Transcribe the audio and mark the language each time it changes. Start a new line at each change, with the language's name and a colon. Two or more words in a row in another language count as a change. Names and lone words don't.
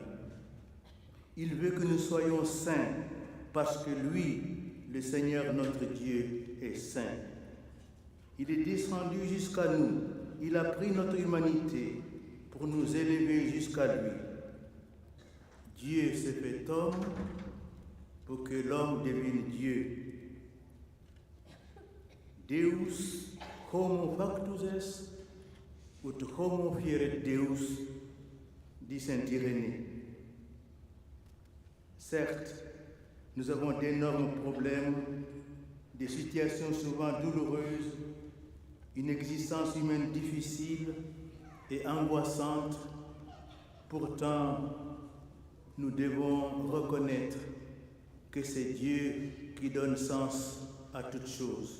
French: Il veut que nous soyons saints parce que lui, le Seigneur notre Dieu, est saint. Il est descendu jusqu'à nous. Il a pris notre humanité pour nous élever jusqu'à lui. Dieu s'est fait homme pour que l'homme devienne Dieu.
Latin: Deus homo factus est, ut homo fieret Deus,
French: dit saint Irénée. Certes, nous avons d'énormes problèmes, des situations souvent douloureuses, une existence humaine difficile et angoissante. Pourtant, nous devons reconnaître que c'est Dieu qui donne sens à toutes choses.